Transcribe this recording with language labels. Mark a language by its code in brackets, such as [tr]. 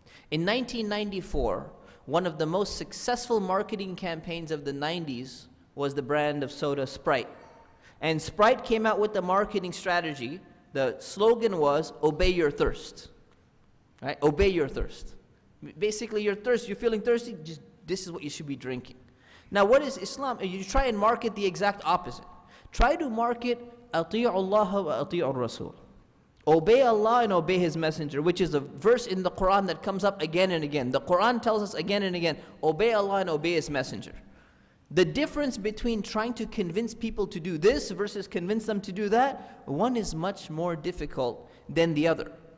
[en] In 1994, one of the most successful marketing campaigns of the 90s was the brand of soda Sprite. And Sprite came out with the marketing strategy The slogan was, obey your thirst. Right? Obey your thirst. Basically, your thirst, you're feeling thirsty, just this is what you should be drinking. Now, what is Islam? You try and market the exact opposite. Try to market, [ar] أَطِيعُ اللَّهَ وَأَطِيعُ الرَّسُولَ. [en] Obey Allah and obey His Messenger, which is a verse in the Quran that comes up again and again. The Quran tells us again and again, obey Allah and obey His Messenger. The difference between trying to convince people to do this versus convince them to do that, one is much more difficult than the other.